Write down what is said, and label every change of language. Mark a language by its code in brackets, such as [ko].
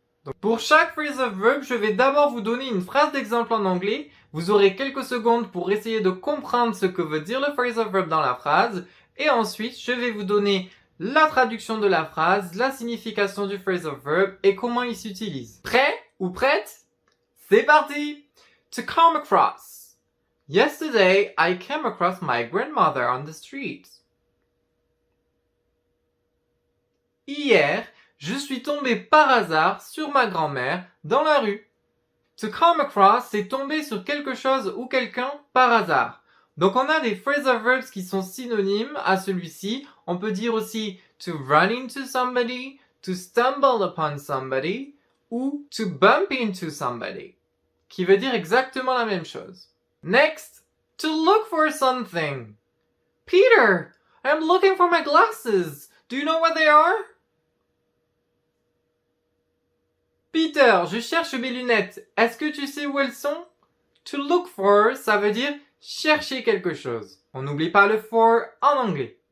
[fr] Donc, pour chaque phrasal verb, je vais d'abord vous donner une phrase d'exemple en anglais. Vous aurez quelques secondes pour essayer de comprendre ce que veut dire le phrasal verb dans la phrase. Et ensuite, je vais vous donner la traduction de la phrase, la signification du phrasal verb et comment il s'utilise. Prêt ou prête? C'est parti! To come across. [en] Yesterday, I came across my grandmother on the street. [fr] Hier, je suis tombé par hasard sur ma grand-mère dans la rue. To come across, c'est tomber sur quelque chose ou quelqu'un par hasard. Donc on a des phrasal verbs qui sont synonymes à celui-ci. On peut dire aussi to run into somebody, to stumble upon somebody ou to bump into somebody, qui veut dire exactement la même chose. [en] Next, to look for something. Peter, I'm looking for my glasses. Do you know where they are? [fr] Peter, je cherche mes lunettes. Est-ce que tu sais où elles sont? To look for, ça veut dire chercher quelque chose. On n'oublie pas le for en anglais.